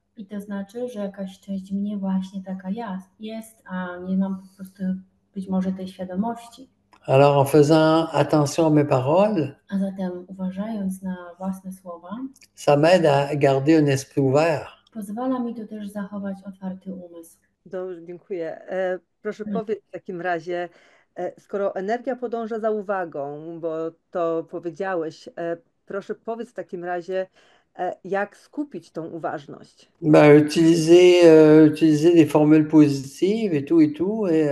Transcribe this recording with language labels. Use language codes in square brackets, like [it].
[pl] I to znaczy, że jakaś część mnie właśnie taka jest, a nie mam po prostu być może tej świadomości. [fr] Alors, en faisant attention à mes paroles, [pl] A zatem uważając na własne słowa, [fr] ça m'aide à garder un esprit ouvert. [pl] pozwala mi to też zachować otwarty umysł. Dobrze, dziękuję. Proszę powiedz w takim razie, skoro energia podąża za uwagą, bo to powiedziałeś, proszę powiedz w takim razie, jak skupić tą uważność? [fr] Ben, utiliser des formules positives et tout.